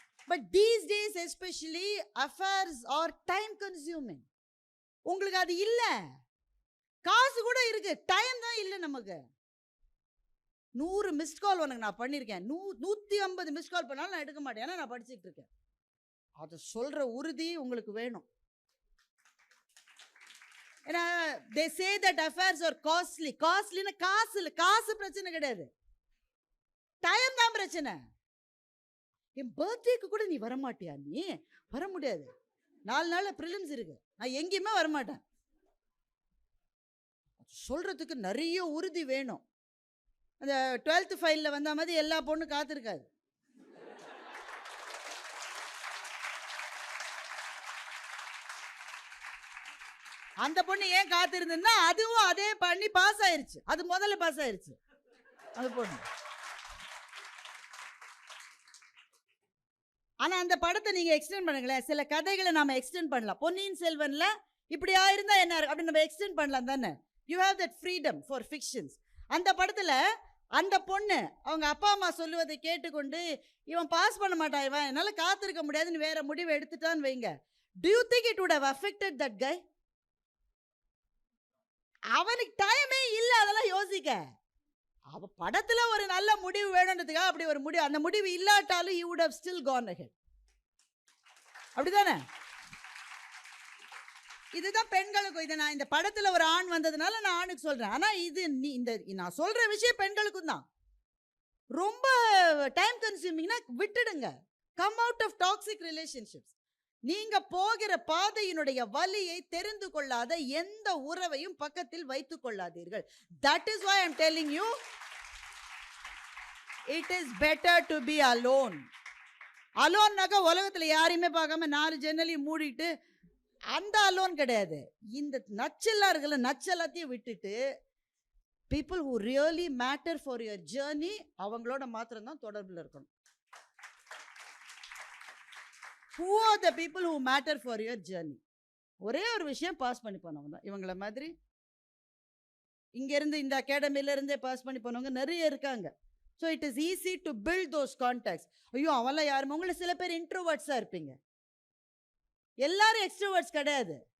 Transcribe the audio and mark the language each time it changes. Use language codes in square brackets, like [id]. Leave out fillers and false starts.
[en] But these days especially affairs are time consuming. [ta] உங்களுக்கு அது இல்லை, காசு கூட இருக்கு, டைம் தான் இல்லை நமக்கு. 100 மிஸ்ட் கால் உனக்கு நான் பண்ணியிருக்கேன், 150 மிஸ்ட் கால் பண்ணாலும் நான் எடுக்க மாட்டேன், ஏன்னா நான் படிச்சுட்டு இருக்கேன். அதை சொல்ற உறுதி உங்களுக்கு வேணும். [en] ஏன்னா they say that affairs are costly. [ta] காஸ்ட்லின்னா காசு இல்லை, காசு பிரச்சனை கிடையாது, டைம் தான் பிரச்சனை. என் பர்த்டேக்கு கூட நீ வரமாட்டியா? நீ வர முடியாது, 4 நாள் ப்ரிலிம்ஸ் இருக்கு, நான் எங்கேயுமே வரமாட்டேன். சொல்றதுக்கு நிறைய உறுதி வேணும். அந்த 12th ஃபைலில் வந்த மாதிரி எல்லா பொண்ணும் காத்திருக்காது. அந்த பொண்ணு ஏன் காத்திருந்தா, அதுவும் அதே பண்ணி பாஸ் ஆயிருச்சு, அது முதல்ல பாஸ் ஆயிருச்சு அந்த பொண்ணு. ஆனா அந்த படத்தை நீங்க எக்ஸ்டெண்ட் பண்ணுங்களேன், சில கதைகளை நாம எக்ஸ்டெண்ட் பண்ணலாம். பொன்னியின் செல்வன்ல இப்படி ஆயிருந்தா என்ன அப்படின்னு நம்ம எக்ஸ்டெண்ட் பண்ணலாம் தானே. [en] You have that freedom for fictions. [ta] அந்த படத்துல அந்த பொண்ணு அவங்க அப்பா அம்மா சொல்லுவதை கேட்டுக்கொண்டு, இவன் பாஸ் பண்ண மாட்டான், இவன் என்னால காத்திருக்க முடியாதுன்னு வேற முடிவு எடுத்துட்டான்னு வைங்க. [en] Do you think it would have affected that guy? [ta] அவனுக்கு டைமே இல்லை அதெல்லாம் யோசிக்க. அவ படத்துல ஒரு நல்ல முடிவு வேணுன்றதுக்காக அப்படி ஒரு முடிவு, அந்த முடிவு இல்லாட்டாலும் [en] he would have still gone ahead. [ta] அப்படிதானே? இதுதான் பெண்களுக்கும். இதை நான் இந்த படத்துல ஒரு ஆண் வந்ததுனால நான் ஆணுக்கு சொல்றேன். ஆனா இது இந்த நான் சொல்ற விஷயம் பெண்களுக்கும் தான். ரொம்ப டைம் கன்சியூமிங்னா விட்டுடுங்க. [en] Come out of toxic relationships. [ta] நீங்க போகிற பாதையினுடைய வலியை தெரிந்து கொள்ளாத எந்த உறவையும் பக்கத்தில் வைத்துக் கொள்ளாதீர்கள். [en] That is why I am telling you, it is better to be alone. [ta] அலோன்னாக்கா உலகத்துல யாரையுமே பார்க்காம 4 ஜன்னலையும் மூடிட்டு அந்த அலோன் கிடையாது. இந்த நச்செல்லாம் இருக்குல்ல, நச்செல்லாத்தையும் விட்டுட்டு [en] people who really matter for your journey, [ta] அவங்களோட மாத்திரம் தான் தொடர்பில் இருக்கணும். [en] Who are the people who matter for your journey? [ta] ஒரே ஒரு விஷயம், பாஸ் பண்ணி போனவங்க தான். இவங்கள மாதிரி இங்கேருந்து இந்த அகாடமில இருந்தே பாஸ் பண்ணி போனவங்க நிறைய இருக்காங்க. [en] So it is easy to build those contacts. [ta] ஐயோ அவெல்லாம் யாருமே, உங்களை சில பேர் இன்ட்ரோவர்ட்ஸாக இருப்பீங்க, எல்லாரும் எக்ஸ்ட்ரோவர்ட்ஸ் கிடையாது.